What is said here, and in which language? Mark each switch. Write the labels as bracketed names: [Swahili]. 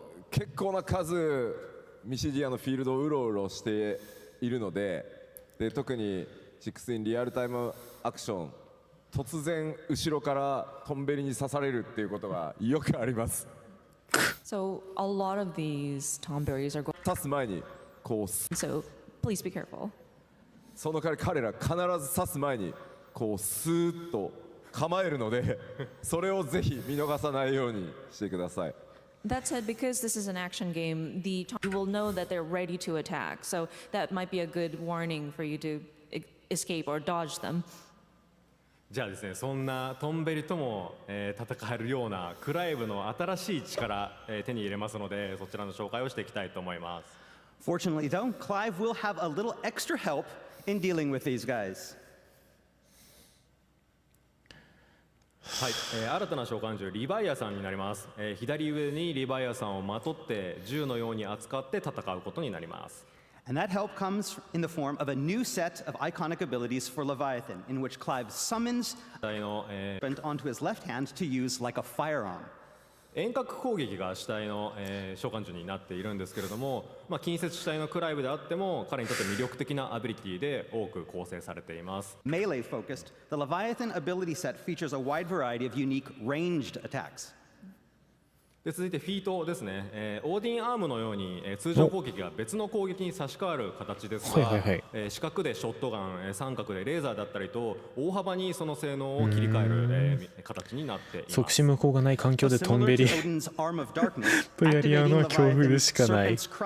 [Japanese] 結構な数ミシディアのフィールドをうろうろしているので、特に6inリアルタイムアクション、突然後ろからトンベリに刺されるっていうことがよくあります。 [English] So a lot of these Tonberries are going. [Japanese] 刺す前にこう [English] So please be careful. [Japanese] その彼ら必ず刺す前にこうスーッと構えるので、それをぜひ見逃さないようにしてください。 [English] That said, because this is an action game, you will know that they're ready to attack. So that might be a good warning for you to escape or dodge them. [Japanese] じゃあですね、そんなトンベリとも、戦えるようなクライブの新しい力、手に入れますので、そちらの紹介をしていきたいと思います。 [English] Fortunately, though, Clive will have a little extra help in dealing with these guys. [Japanese] はい、新たな召喚獣リヴァイアさんになります。左上にリヴァイアさんをまとって銃のように扱って戦うことになります。 [English] And that help comes in the form of a new set of iconic abilities for Leviathan, in which Clive summons onto his left hand to use like a firearm. [Japanese] 遠隔攻撃が主体の、召喚獣になっているんですけれども、近接主体のクライブであっても彼にとって魅力的なアビリティで多く構成されています。 [English] Melee focused, the Leviathan ability set features a wide variety of unique ranged attacks. [Japanese] で続いてフィートですね、オーディンアームのように、通常攻撃が別の攻撃に差し替わる形ですが、四角でショットガン、三角でレーザーだったりと大幅にその性能を切り替える、形になっています。即死無効がない環境でトンベリとやり合うのは恐怖でしかない。